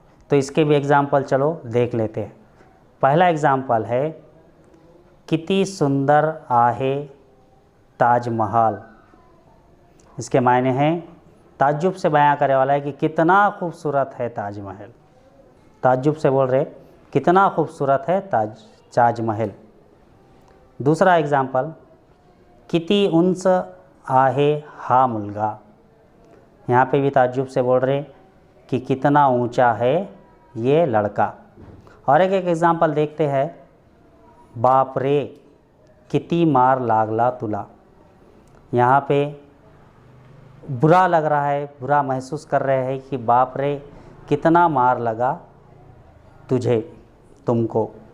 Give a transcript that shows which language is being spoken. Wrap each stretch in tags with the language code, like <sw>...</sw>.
<hi>तो इसके भी एग्ज़ाम्पल चलो देख लेते हैं। पहला एग्ज़ाम्पल है,</hi> <mr>कितनी सुंदर आहे ताजमहल।</mr> <hi>इसके मायने हैं, ताज्जुब से बयां करने वाला है कि कितना खूबसूरत है ताजमहल। ताज्जुब से बोल रहे कितना खूबसूरत है ताजमहल। दूसरा एग्ज़ाम्पल,</hi> <mr>किती उंच आहे हा मुलगा।</mr> <hi>यहाँ पे भी ताज्जुब से बोल रहे कि कितना ऊंचा है ये लड़का। और एक एग्ज़ाम्पल देखते हैं,</hi> <mr>बाप रे किती मार लागला तुला।</mr> <hi>यहाँ पे बुरा लग रहा है, बुरा महसूस कर रहे हैं कि बाप रे कितना मार लगा तुझे, तुमको।</hi>